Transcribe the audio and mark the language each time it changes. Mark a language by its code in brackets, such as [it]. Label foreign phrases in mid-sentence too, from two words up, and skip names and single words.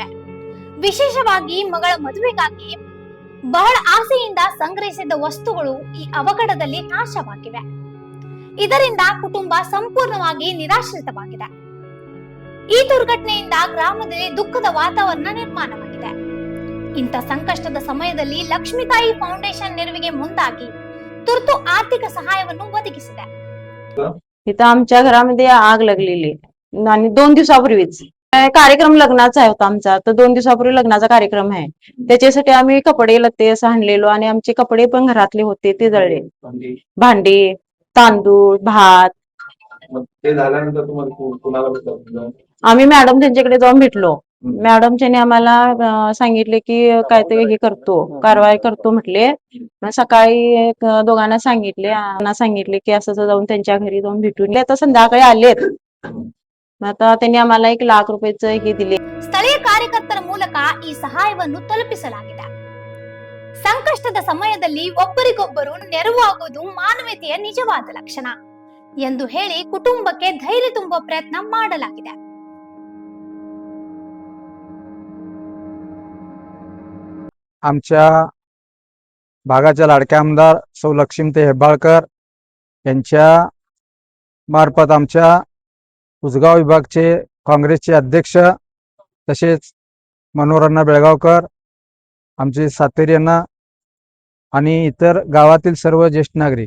[kn] ವಿಶೇಷವಾಗಿ ಮಗಳ ಮದುವೆಗಾಗಿ ಬಹಳ ಆಸೆಯಿಂದ ಸಂಗ್ರಹಿಸಿದ ವಸ್ತುಗಳು ಈ ಅವಘಡದಲ್ಲಿ ನಾಶವಾಗಿವೆ. ಇದರಿಂದ ಕುಟುಂಬ ಸಂಪೂರ್ಣವಾಗಿ ನಿರಾಶ್ರಿತವಾಗಿದೆ. ಈ ದುರ್ಘಟನೆಯಿಂದ ಗ್ರಾಮದಲ್ಲಿ ದುಃಖದ ವಾತಾವರಣ ನಿರ್ಮಾಣವಾಗಿದೆ. ಇಂಥ ಸಂಕಷ್ಟದ ಸಮಯದಲ್ಲಿ लक्ष्मीताई फाउंडेशन ನೆರವಿಗೆ ಮುಂದಾಗಿ ತುರ್ತು ಆರ್ಥಿಕ ಸಹಾಯವನ್ನು ಒದಗಿಸಿದೆ. [mr] इथं आमच्या घरामध्ये आग लागलेली आणि 2 दिवसापूर्वीच कार्यक्रम लग्नाचा होता आमचा. तर 2 दिवसापूर्वी लग्नाचा कार्यक्रम आहे. त्याच्यासाठी आम्ही कपडे लत्ते असं आणलेलो आणि आमचे कपडे पण घरातले होते ते जळले. भांडी, तांदूळ, भात. ते झाल्यानंतर तुम्हाला कुणाला भेटलं? आम्ही मॅडम त्यांच्याकडे जाऊन भेटलो. मॅडमच्याने आम्हाला सांगितले की काहीतरी हे करतो, कारवाई करतो म्हटले. मग सकाळी दोघांना सांगितले की असं जाऊन त्यांच्या घरी जाऊन भेटून आता संध्याकाळी आलेत. आता त्यांनी आम्हाला 1 लाख रुपयाचं हे दिले. [kn] ಸ್ಥಳೀಯ ಕಾರ್ಯಕರ್ತರ ಮೂಲಕ ಈ ಸಹಾಯವನ್ನು ತಲುಪಿಸಲಾಗಿದೆ. ಸಂಕಷ್ಟದ ಸಮಯದಲ್ಲಿ ಒಬ್ಬರಿಗೊಬ್ಬರು ನೆರವಾಗುವುದು ಮಾನವೀಯತೆಯ ನಿಜವಾದ ಲಕ್ಷಣ ಎಂದು ಹೇಳಿ ಕುಟುಂಬಕ್ಕೆ ಧೈರ್ಯ ತುಂಬುವ ಪ್ರಯತ್ನ ಮಾಡಲಾಗಿದೆ. [mr] आमच्या भागाच्या लाडक्या आमदार सौ लक्ष्मीताई हेब्बाळकर यांच्या मार्फत आमच्या उसगाव विभागचे काँग्रेसचे अध्यक्ष तसेच मनोहरअण्णा बेळगावकर, आमचे सातेरी अण्णा आणि इतर गावातील सर्व ज्येष्ठ नागरिक.